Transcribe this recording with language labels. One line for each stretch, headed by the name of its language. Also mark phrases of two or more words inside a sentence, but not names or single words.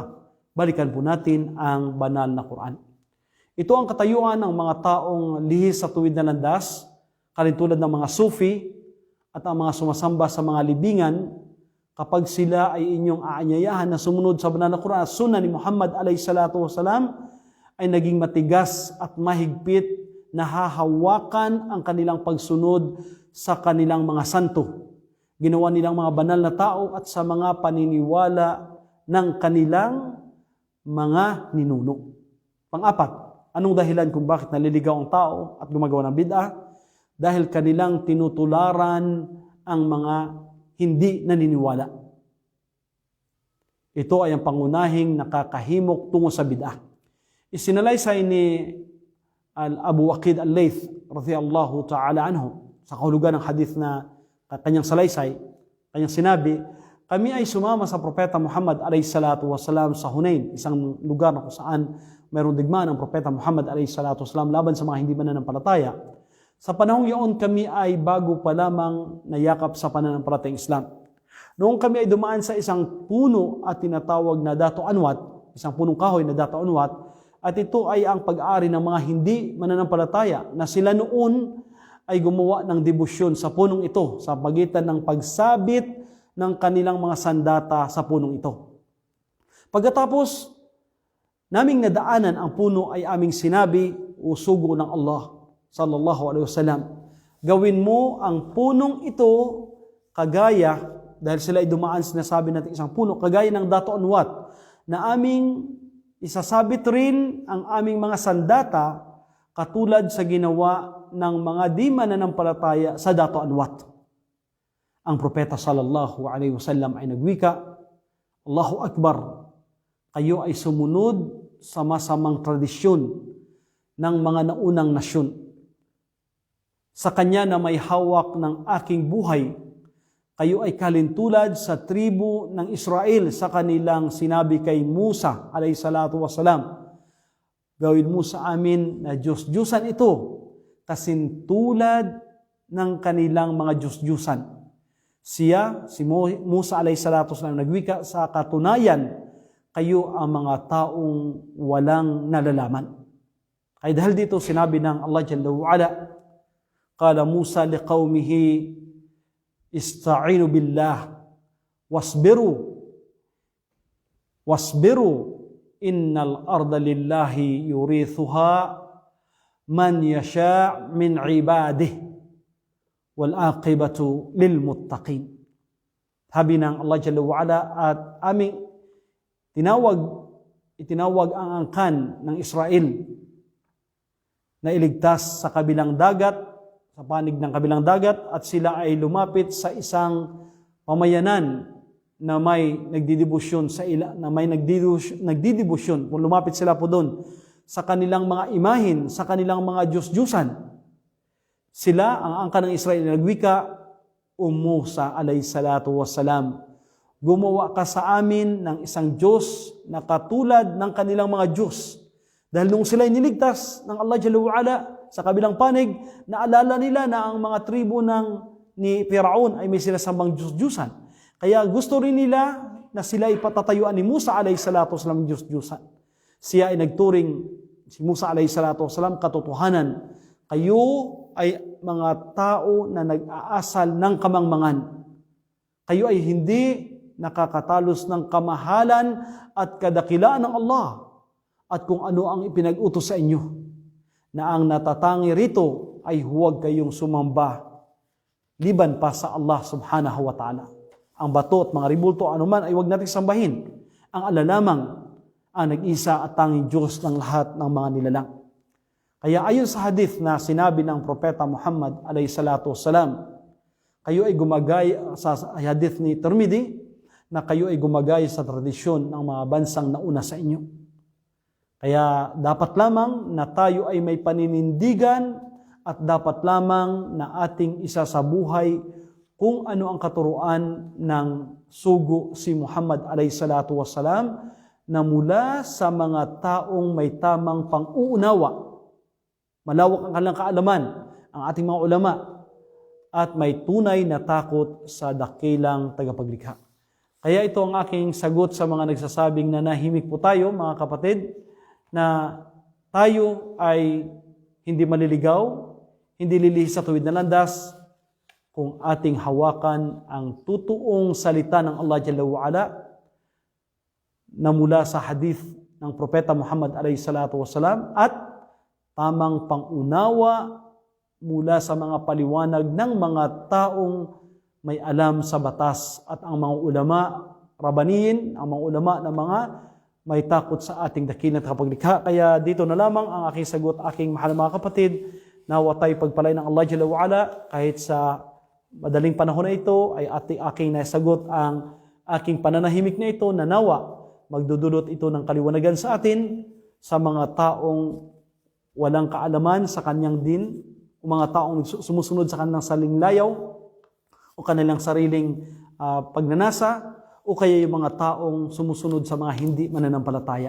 Filipino: Balikan po natin ang banal na Quran. Ito ang katayuan ng mga taong lihis sa tuwid na landas, kalintulad ng mga Sufi at ang mga sumasamba sa mga libingan, kapag sila ay inyong aanyayahan na sumunod sa banal na Quran at sunnah ni Muhammad
Arabic: عليه الصلاة والسلام,
Filipino: ay naging matigas at mahigpit na hahawakan ang kanilang pagsunod sa kanilang mga santo. Ginawa nilang mga banal na tao at sa mga paniniwala ng kanilang mga ninuno. Pang-apat, anong dahilan kung bakit naliligaw ang tao at gumagawa ng bid'ah? Dahil kanilang tinutularan ang mga hindi naniniwala. Ito ay ang pangunahing nakakahimok tungo sa bid'ah. Isinalaysay ni Abu Waqid al-Layth
Arabic: رضي الله تعالى عنه
Filipino: sa kahulugan ng hadith na kanyang salaysay, kanyang sinabi, kami ay sumama sa Propeta Muhammad
Arabic: عليه الصلاة والسلام
Filipino: sa Hunain, isang lugar na kung saan mayroong digmaan ang Propeta Muhammad
Arabic: عليه الصلاة والسلام
Filipino: laban sa mga hindi mananampalataya. Sa panahong iyon kami ay bago pa lamang nayakap sa pananampalatayang Islam. Noong kami ay dumaan sa isang puno at tinatawag na Dato Anwat, isang punong kahoy na Dato Anwat, at ito ay ang pag-aari ng mga hindi mananampalataya na sila noon ay gumawa ng debosyon sa punong ito sa pagitan ng pagsabit ng kanilang mga sandata sa punong ito. Pagkatapos naming nadaanan ang puno ay aming sinabi, o sugo ng Allah
Arabic: صلى الله عليه وسلم,
Filipino: gawin mo ang punong ito kagaya, dahil sila ay dumaan, sinasabi natin isang puno, kagaya ng Dato Anwat, na aming isasabit rin ang aming mga sandata katulad sa ginawa ng mga di mananampalataya sa Dato Anwat. Ang propeta
Arabic: صلى الله عليه وسلم
Filipino: ay nagwika,
Arabic: الله أكبر,
Filipino: kayo ay sumunod sa masamang tradisyon ng mga naunang nasyon. Sa kanya na may hawak ng aking buhay, kayo ay kalintulad sa tribu ng Israel sa kanilang sinabi kay Musa
Arabic: عليه الصلاة والسلام,
Filipino: gawin mo sa amin na Diyos-Diyusan ito, kasintulad ng kanilang mga Diyos-Diyusan. Siya, si Musa
Arabic: عليه الصلاة والسلام,
Filipino: nagwika, sa katunayan, kayo ang mga taong walang nalalaman. Ay dahil dito sinabi ng Allah
Arabic: جل وعلا، قال موسى لقومه استعينوا بالله واصبروا إن الأرض لله يورثها من يشاء من عباده والعاقبة للمتقين.
Filipino: Sabi ng Allah
Arabic: جل وعلا,
Filipino: at aming itinawag ang angkan ng Israel na iligtas sa kabilang dagat, sa panig ng kabilang dagat, at sila ay lumapit sa isang pamayanan na may nagdidibusyon sa na may nagdidibusyon. Lumapit sila po doon sa kanilang mga imahin, sa kanilang mga Diyos-Diyusan. Sila, ang angkan ng Israel, nagwika,
Arabic: موسى عليه الصلاة والسلام,
Filipino: gumawa ka sa amin ng isang Diyos na katulad ng kanilang mga Diyos. Dahil nung sila niligtas ng Allah
Arabic: جل وعلا,
Filipino: sa kabilang panig, naalala nila na ang mga tribo ni Firaun ay may sinasambang Diyos-Diyusan. Kaya gusto rin nila na sila ipatatayuan ni Musa
Arabic: عليه الصلاة والسلام
Filipino: Diyos-Diyusan. Siya ay nagturing, si Musa
Arabic: عليه الصلاة والسلام,
Filipino: katotohanan. Kayo ay mga tao na nag-aasal ng kamangmangan. Kayo ay hindi nakakatalos ng kamahalan at kadakilaan ng Allah at kung ano ang ipinag-utos sa inyo, na ang natatangi rito ay huwag kayong sumamba liban pa sa Allah
Arabic: سبحانه وتعالى.
Filipino: Ang bato at mga ribulto, anuman, ay huwag natin sambahin. Ang alalamang ang nag-isa at tanging Diyos ng lahat ng mga nilalang. Kaya ayon sa hadith na sinabi ng Propeta Muhammad
Arabic: عليه الصلاة والسلام,
Filipino: kayo ay gumagaya, sa hadith ni Tirmidhi, na kayo ay gumagaya sa tradisyon ng mga bansang nauna sa inyo. Kaya dapat lamang na tayo ay may paninindigan at dapat lamang na ating isa sa buhay kung ano ang katuruan ng sugo si Muhammad
Arabic: عليه الصلاة والسلام
Filipino: na mula sa mga taong may tamang pang-uunawa, malawak ang kanilang kaalaman, ang ating mga ulama, at may tunay na takot sa dakilang tagapaglikha. Kaya ito ang aking sagot sa mga nagsasabing na nahimik po tayo, mga kapatid, na tayo ay hindi maliligaw, hindi lilihis sa tuwid na landas, kung ating hawakan ang totoong salita ng Allah
Arabic: جل وعلا
Filipino: na mula sa hadith ng Propeta Muhammad
Arabic: عليه الصلاة والسلام
Filipino: at tamang pangunawa mula sa mga paliwanag ng mga taong may alam sa batas at ang mga ulama, rabaniyin, ang mga ulama na mga may takot sa ating dakilang tagapaglikha. Kaya dito na lamang ang aking sagot, aking mahal mga kapatid, nawa tayo pagpalay ng Allah
Arabic: جل وعلا
Filipino: kahit sa madaling panahon na ito ay aking nasagot ang aking pananahimik na ito na nawa magdudulot ito ng kaliwanagan sa atin sa mga taong walang kaalaman sa kanyang din, o mga taong sumusunod sa kanilang salinglayaw o kanilang sariling pagnanasa, o kaya yung mga taong sumusunod sa mga hindi mananampalataya.